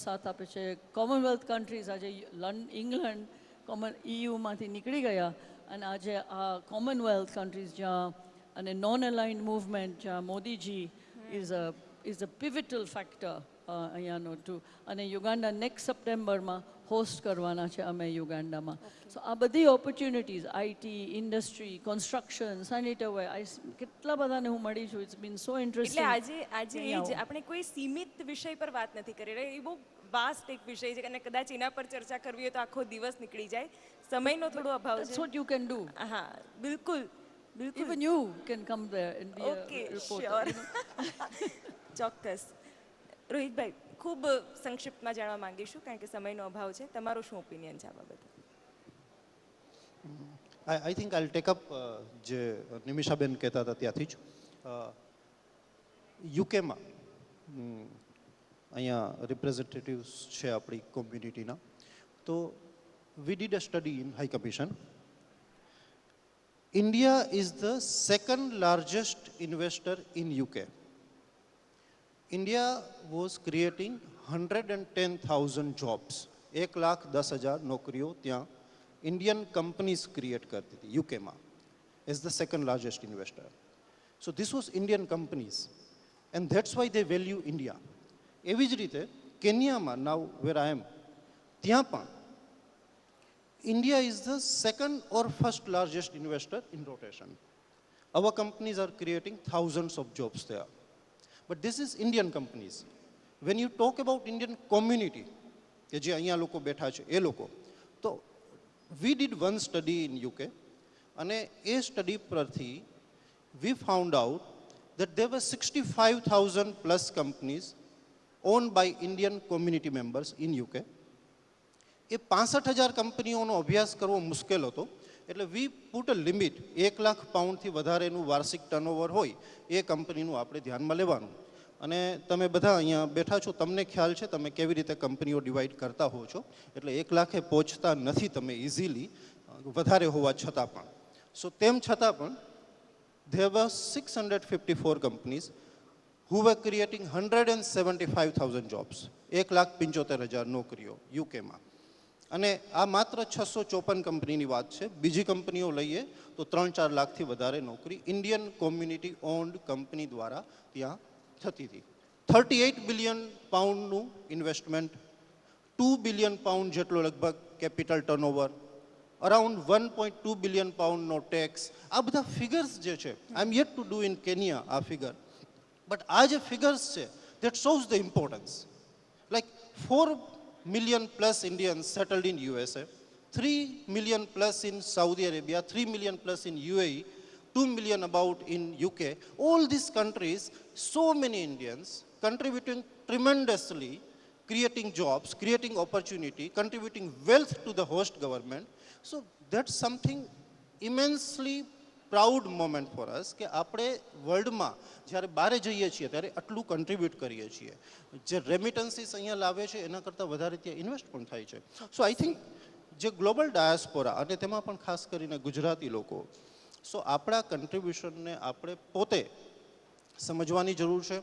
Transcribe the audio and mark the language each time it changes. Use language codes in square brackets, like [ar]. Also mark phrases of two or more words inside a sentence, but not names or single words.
[gu] સાથ આપે છે [en] Commonwealth countries [gu] આજે ઇંગ્લેન્ડ EUમાંથી નીકળી ગયા અને આજે આ [en] Commonwealth countries [gu] જ્યાં અને [en] non aligned movement [gu] જ્યાં મોદીજી [en] is a pivotal factor [gu] અહીંયાનો ટુ અને યુગાન્ડા નેક્સ્ટ સપ્ટેમ્બરમાં હોસ્ટ કરવાના છે અમે યુગાન્ડામાં સો આ બધી ઓપોર્ચ્યુનિટીઝ [en] IT industry construction sanitaryware [gu] કેટલા બધાને હું મળી છું [en] it's been so interesting [gu] એટલે આજે એ જ આપણે કોઈ સીમિત વિષય પર વાત નથી કરી રહ્યા એ બહુ વાસ્ટ એક વિષય છે અને કદાચ એના પર ચર્ચા કરવી હોય તો આખો દિવસ નીકળી જાય સમયનો થોડો અભાવ છે [en] That's what you can do. [gu] હા બિલકુલ [en] Even you can come there and be ઓકે a reporter. [gu] શ્યોર ચોક્કસ રોહિતભાઈ ખૂબ સંક્ષિપ્તમાં જાણવા માંગીશું કારણ કે સમયનો અભાવ છે તમારો શું ઓપિનિયન છે આ બાબતે [en] I think I take up [gu] જે નિમિષાબેન કહેતા હતા ત્યાંથી જ યુકેમાં અહીંયા રિપ્રેઝેન્ટેટિવ્સ છે આપણી કોમ્યુનિટીના. [en] તો we did a study in High Commission. India is the second largest investor in UK. India was creating 110,000 jobs. 1,10,000 [gu] નોકરીઓ ત્યાં [en] Indian companies create [gu] કરતી હતી [en] UK માં as the second largest investor. So this was Indian companies and that's why they value India. [gu] એવી જ રીતે કેન્યામાં [en] now where I am [gu] ત્યાં પણ [en] India is the second or first largest investor in rotation. Our companies are creating thousands of jobs there. But this is Indian companies. When you talk about Indian community, [gu] કે જે અહીંયા લોકો બેઠા છે એ લોકો, તો [en] we did one study in UK [gu] અને એ સ્ટડી પરથી [en] we found out that there were 65,000 plus companies owned by Indian community members in UK. [gu] એ 65,000 કંપનીઓનો અભ્યાસ કરવો મુશ્કેલ હતો એટલે [en] we put a limit [gu] 1,00,000 પાઉન્ડથી વધારેનું વાર્ષિક ટર્નઓવર હોય એ કંપનીનું આપણે ધ્યાનમાં લેવાનું. અને તમે બધા અહીંયા બેઠા છો, તમને ખ્યાલ છે તમે કેવી રીતે કંપનીઓ ડિવાઈડ કરતા હો છો, એટલે 1,00,000 પહોંચતા નથી તમે ઇઝીલી, વધારે હોવા છતાં પણ. સો તેમ છતાં પણ [en] there were 654 companies who were creating 175,000 jobs. [gu] 1,75,000 નોકરીઓ યુકેમાં. અને આ માત્ર 654 કંપનીની વાત છે. બીજી કંપનીઓ લઈએ તો 3-4 લાખથી વધારે નોકરી [en] Indian community owned company [gu] દ્વારા ત્યાં થતી હતી. 38 બિલિયન પાઉન્ડનું ઇન્વેસ્ટમેન્ટ, 2 બિલિયન પાઉન્ડ જેટલો લગભગ [en] capital turnover, [gu] અરાઉન્ડ 1.2 બિલિયન પાઉન્ડનો ટેક્સ. આ બધા ફિગર્સ જે છે, [en] I am yet to do in Kenya આ ફિગર, બટ [gu] આ જે ફિગર્સ છે [en] that shows the importance. લાઈક 4 million plus Indians settled in USA, 3 million plus in Saudi Arabia, 3 million plus in UAE, 2 million about in UK. All these countries, so many Indians contributing tremendously, creating jobs, creating opportunity, contributing wealth to the host government. So that's something immensely proud moment for us [gu] કે આપણે વર્લ્ડમાં જ્યારે બહાર જઈએ છીએ ત્યારે આટલું કન્ટ્રીબ્યુટ કરીએ છીએ. જે રેમિટન્સીસ અહીંયા લાવે છે એના કરતાં વધારે ત્યાં ઇન્વેસ્ટ પણ થાય છે. [en] so I think [gu] જે [en] global diaspora [gu] અને તેમાં પણ ખાસ કરીને ગુજરાતી લોકો, સો આપણા કન્ટ્રીબ્યુશનને આપણે પોતે સમજવાની જરૂર છે.